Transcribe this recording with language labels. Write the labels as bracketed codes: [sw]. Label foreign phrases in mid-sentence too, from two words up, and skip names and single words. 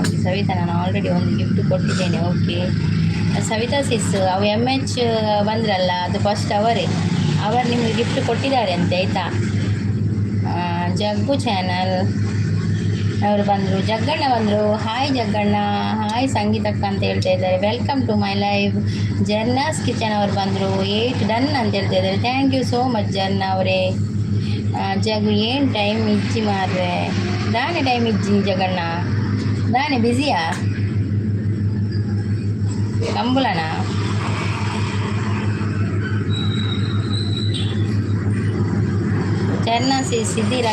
[kn] ಸವಿತಾ ನಾನು ಆಲ್ರೆಡಿ ಒಂದು ಗಿಫ್ಟ್ ಕೊಟ್ಟಿದ್ದೇನೆ. ಓಕೆ ಸವಿತಾ ಸಿಸ್, ಅವು MH ಬಂದ್ರಲ್ಲ ಅದು ಫಸ್ಟ್ ಅವರು ನಿಮಗೆ ಗಿಫ್ಟ್ ಕೊಟ್ಟಿದ್ದಾರೆ ಅಂತೆ ಆಯಿತಾ. ಜಗ್ಗು ಚಾನಲ್ ಅವರು ಬಂದರು, ಜಗ್ಗಣ್ಣ ಬಂದರು. ಹಾಯ್ ಜಗ್ಗಣ್ಣ, ಹಾಯ್ ಸಂಗೀತಕ್ಕ ಅಂತ ಹೇಳ್ತಾ ಇದ್ದಾರೆ. [en] welcome to my live. [kn] ಜರ್ನಾಸ್ ಕಿಚನ್ ಅವರು ಬಂದರು. 8 ಡನ್ ಅಂತ ಹೇಳ್ತಾ ಇದ್ದಾರೆ. [en] thank you so much ಜರ್ನ ಅವರೇ. [tcy] ಜಗ್ಗು ಏನು ಟೈಮ್ ಇಜ್ಜಿ ಮಾರ್ರೆ, ದಾನೆ ಟೈಮ್ ಇಜ್ಜಿ ಜಗಣ್ಣ, ದಾನೆ ಬ್ಯುಸಿಯಾ ಕಂಬುಲನಾ? [kn] ಜರ್ನಾಸ್ ಇದ್ದೀರಾ?